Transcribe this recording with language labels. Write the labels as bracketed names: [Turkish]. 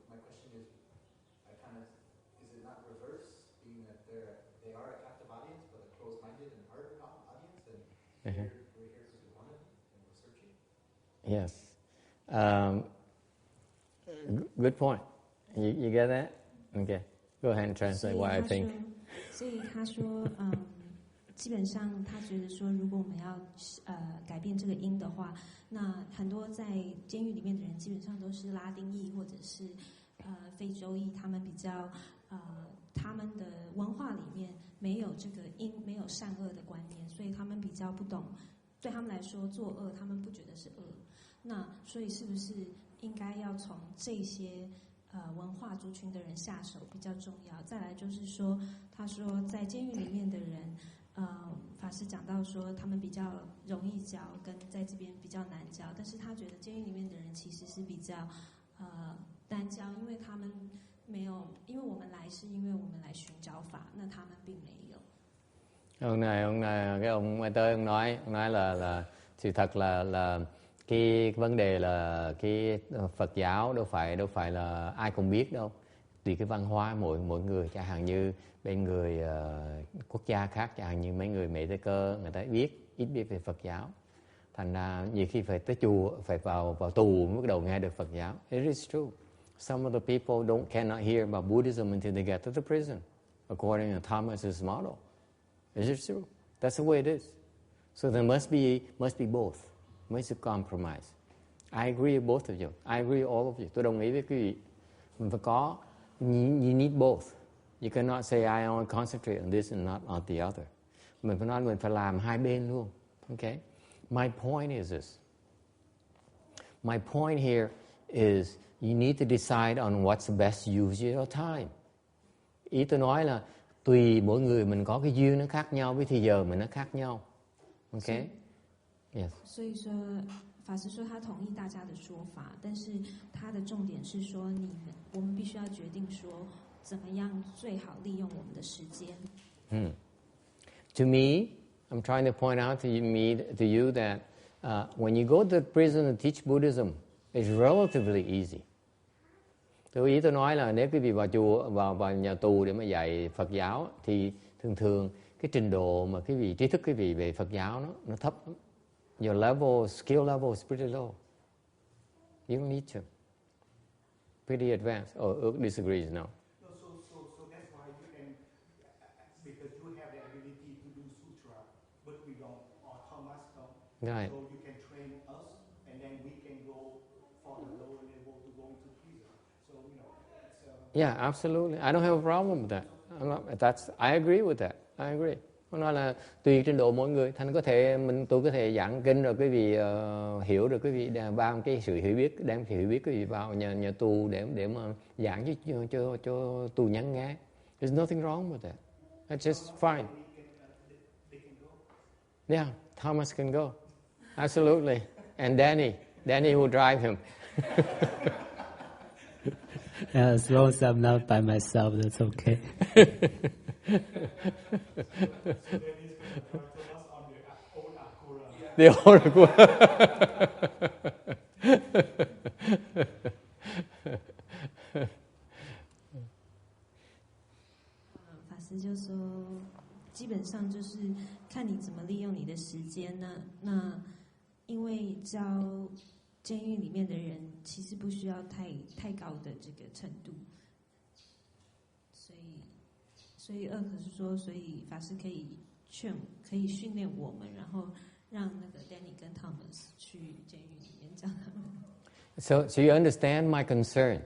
[English] My question is, is it not reverse, being that they are a captive audience, but a closed-minded and harder audience, and we're here because we want it and we're searching? Yes. Good point. You get that? Okay. Go ahead and translate what I think. [Chinese] 所以他说，基本上他觉得说，如果我们要改变这个因的话，那很多在监狱里面的人基本上都是拉丁裔或者是非洲裔，他们比较他们的文化里面没有这个因，没有善恶的观念，所以他们比较不懂。对他们来说，作恶他们不觉得是恶。那所以是不是应该要从这些文化族群的人下手比较重要？再来就是说，他说在监狱里面的人，法师讲到说他们比较容易教，跟在这边比较难教。但是他觉得监狱里面的人其实是比较难教，因为他们没有，因为我们来是因为我们来寻找法，那他们并没有。 [Vietnamese] Hôm nay cái ông Mai Tới ông nói là sự thật là cái vấn đề là cái Phật giáo đâu phải là ai cũng biết đâu, tùy cái văn hóa mỗi người. Chẳng hạn như bên người quốc gia khác, chẳng hạn như mấy người Mẹ Tây Cơ, người ta ít biết về Phật giáo, thành ra nhiều khi phải tới chùa, phải vào tù mới bắt đầu nghe được Phật giáo. [English] It is true. Some of the people cannot hear about Buddhism until they get to the prison, according to Thomas's model. Is it true? That's the way it is. So there must be both. Must be compromise. I agree with both of you. I agree with all of you. [Vietnamese] Tôi đồng ý với quý vị. Mình phải có, [English] you need both. You cannot say I only concentrate on this and not on the other. [Vietnamese] Mình phải nói mình phải làm hai bên luôn. [English] Okay? My point is this. My point here is you need to decide on what's the best use of your time. [Vietnamese] Ý tôi nói là tùy mỗi người mình có cái duyên nó khác nhau, với thời giờ mình nó khác nhau. [English] Okay? Yes. [Chinese] 所以说，法师说他同意大家的说法，但是他的重点是说，我们必须要决定说，怎么样最好利用我们的时间。 [English] To me, I'm trying to point out to you that when you go to prison to teach Buddhism, it's relatively easy. [Vietnamese] Ý tôi nói là nếu quý vị vào chùa, vào nhà tù để mà dạy Phật giáo thì thường cái trình độ mà quý vị trí thức quý vị về Phật giáo nó thấp lắm. [English] Your skill level is pretty low. You don't need to. Pretty advanced. Or disagrees now. So that's why you can, because you have the ability to do sutra, but we don't, or Thomas don't. Right. So you can train us, and then we can go for the lower level to go into prison. So it's Yeah, absolutely. I don't have a problem with that. I agree with that. I agree. [Vietnamese] Nó nói là tùy trình độ mỗi người, thành tôi có thể giảng kinh rồi quý vị hiểu rồi quý vị bao cái sự hiểu biết, đem sự hiểu biết quý vị vào nhà tù để mà giảng cho tù nhân nghe. [English] There's nothing wrong with that. That's just fine. Yeah, Thomas can go. Absolutely. And Danny will drive him. Yeah, as long as I'm not by myself, that's okay. The old Akura. [Chinese] 法师就说，基本上就是看你怎么利用你的时间呢。那因为教监狱里面的人，其实不需要太高的这个程度，所以可是说，所以法师可以训练我们，然后让那个 Danny 跟 Thomas 去监狱里面教他们。 [English] So you understand my concern.